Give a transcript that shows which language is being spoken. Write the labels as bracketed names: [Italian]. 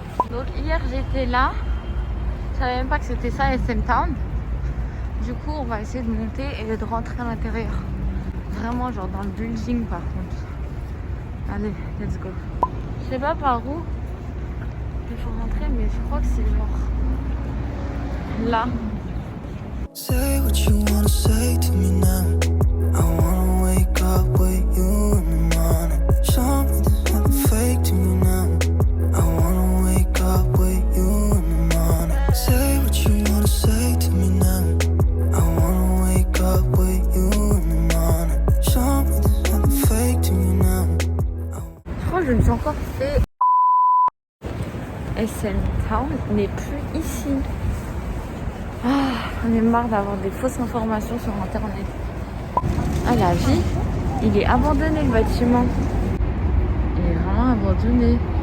[French] Donc hier j'étais là. Je savais même pas que c'était ça, SM Town. Du coup, on va essayer de monter et de rentrer à l'intérieur. Vraiment, genre dans le building par contre. Allez, let's go. Je sais pas par où il faut rentrer, mais je crois que c'est genre là. [English] Say what you wanna say to me now. I wanna wake up with you in the morning. Show me there's nothing fake to me now. I wanna wake up with you in the morning. Say what you wanna say to me now. I wanna wake up with you in the morning. Show me there's nothing fake to me now. [French] Je crois que je me suis encore fait. SM Town n'est plus ici. On est marre d'avoir des fausses informations sur internet. Ah, la vie, il est abandonné le bâtiment. Il est vraiment abandonné.